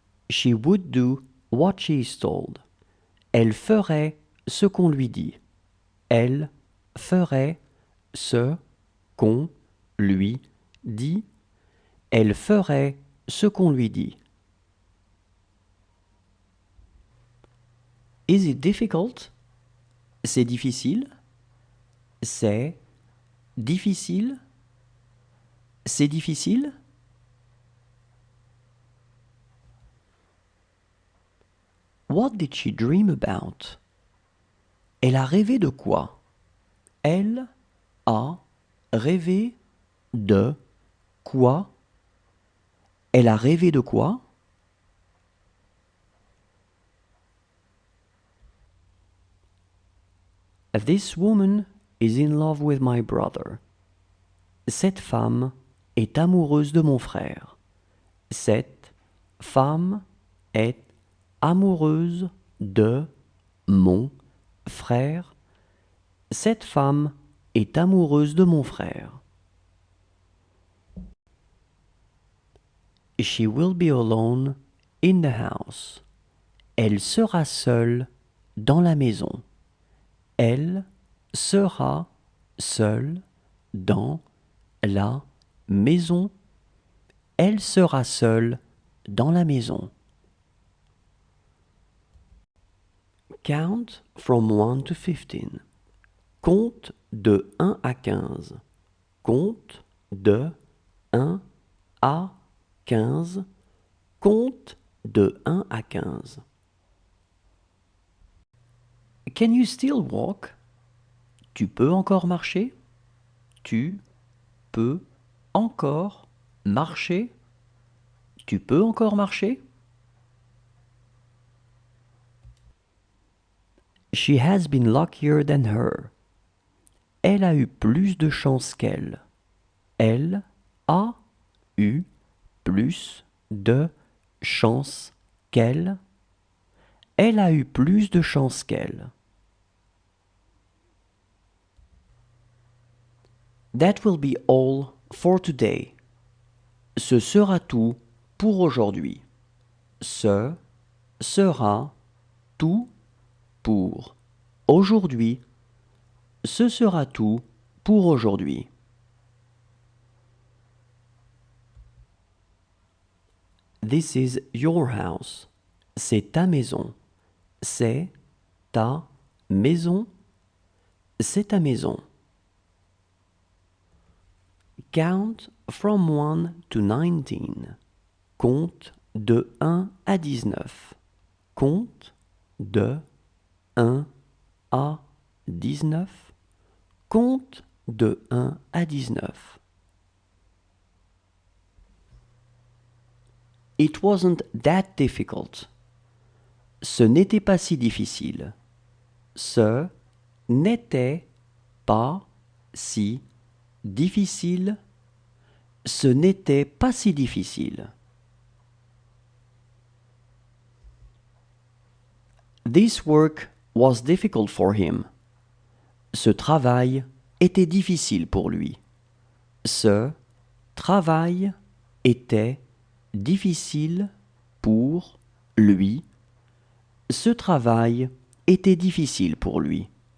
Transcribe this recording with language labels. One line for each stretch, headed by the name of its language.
English: She would do what she is told.
French: Elle ferait ce qu'on lui dit. Elle ferait ce qu'on lui dit. Elle ferait ce qu'on lui dit.
English: Is it difficult?
French: C'est difficile. C'est difficile. C'est difficile.
English: What did she dream about?
French: Elle a rêvé de quoi? Elle a rêvé de quoi? Elle a rêvé de quoi?
English: This woman is in love with my brother.
French: Cette femme est amoureuse de mon frère. Cette femme est amoureuse de mon frère. Cette femme est amoureuse de mon frère.
English: She will be alone in the house.
French: Elle sera seule dans la maison. Elle sera seule dans la maison. Elle sera seule dans la maison.
English: Count from 1 to 15.
French: Compte de 1 à 15. Compte de 1 à 15. Compte de 1 à 15.
English: Can you still walk?
French: Tu peux encore marcher? Tu peux encore marcher? Tu peux encore marcher?
English: She has been luckier than her.
French: Elle a eu plus de chance qu'elle. Elle a eu plus de chance qu'elle. Elle a eu plus de chance qu'elle.
English: That will be all for today.
French: Ce sera tout pour aujourd'hui. Ce sera tout pour aujourd'hui. Ce sera tout pour aujourd'hui.
English: This is your house.
French: C'est ta maison. C'est ta maison. C'est ta maison.
English: Count from 1 to 19.
French: Compte de 1 à 19. Compte de 1 à 19. Compte de 1 à 19.
English: It wasn't that difficult.
French: Ce n'était pas si difficile. Ce n'était pas si difficile. Ce n'était pas si difficile.
English: This work was difficult for him.
French: Ce travail était difficile pour lui. Ce travail était difficile pour lui. Ce travail était difficile pour lui.